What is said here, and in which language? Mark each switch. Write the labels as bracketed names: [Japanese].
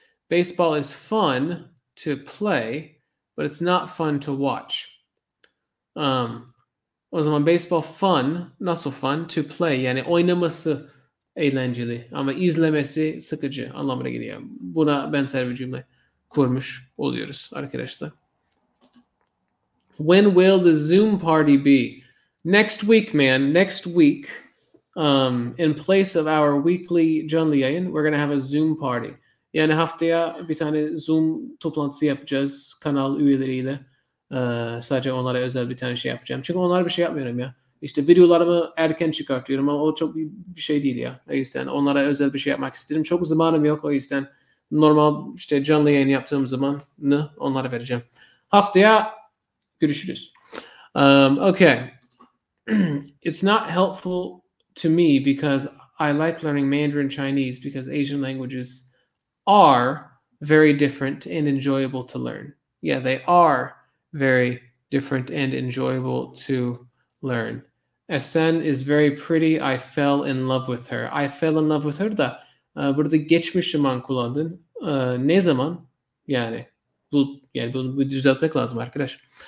[English] Baseball is fun to play, but it's not fun to watch. [Turkish] O zaman baseball fun, nasıl fun? To play, yani oynaması eğlenceli ama izlemesi sıkıcı anlamına geliyor. Buna benzer bir cümle kurmuş oluyoruz arkadaşlar. [English] When will the Zoom party be? Next week, man. Next week, in place of our weekly [Turkish] canlı yayın, [English] we're gonna have a Zoom party. [Turkish] Yani haftaya bir tane Zoom toplantısı yapacağız kanal üyeleriyle. Sadece onlara özel bir tane şey yapacağım. Çünkü onlara bir şey yapmıyorum ya. İşte videolarımı erken çıkartıyorum ama o çok bir şey değil ya. O yüzden onlara özel bir şey yapmak istedim. Çok zamanım yok, o yüzden normal işte canlı yayın yaptığım zaman onlara vereceğim. Haftaya görüşürüz. Okay. [English] It's not helpful to me because I like learning Mandarin Chinese because Asian languages are very different and enjoyable to learn. Yeah, they are very different and enjoyable to learn. Esen is very pretty. I fell in love with her. I fell in love with her [Turkish] da burada geçmiş zaman kullandın. Ne zaman? Yani bunu düzeltmek lazım arkadaş.